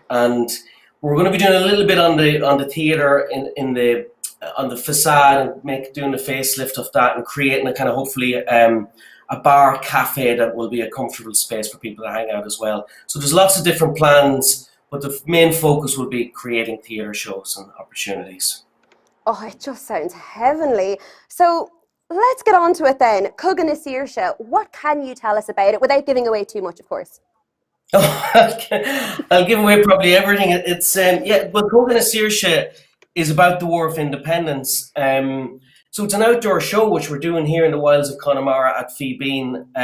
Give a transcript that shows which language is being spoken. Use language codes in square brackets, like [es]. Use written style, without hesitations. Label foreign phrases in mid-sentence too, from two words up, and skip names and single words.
[en] And we're going to be doing a little bit on the theatre on the facade and doing the facelift of that and creating a kind of hopefully a bar cafe that will be a comfortable space for people to hang out as well. So there's lots of different plans, but the main focus will be creating theatre shows and opportunities. Oh, it just sounds heavenly. So let's get on to it then. Cogadh na Saoirse, what can you tell us about it without giving away too much, of course? I'll give away probably everything. It's yeah, but Cogadh na Saoirse is about the War of Independence. So it's an outdoor show which we're doing here in the wilds of Connemara at Fibín.